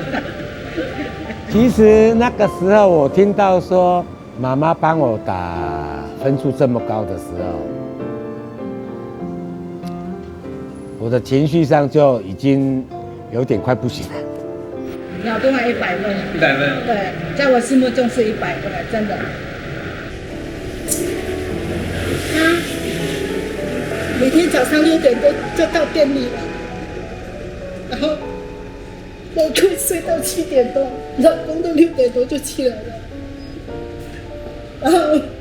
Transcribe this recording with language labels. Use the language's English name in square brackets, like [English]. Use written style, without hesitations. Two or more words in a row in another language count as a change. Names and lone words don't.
[Chinese] 其實那個時候我聽到說媽媽幫我打分數這麼高的時候，我的情緒上就已經有點快不行了。腦洞還100分。 100分。對，在我心目中是100分了，真的。每天早上6點多就到店裡了，然後我可以睡到7点多，老公都6点多就起来了，然后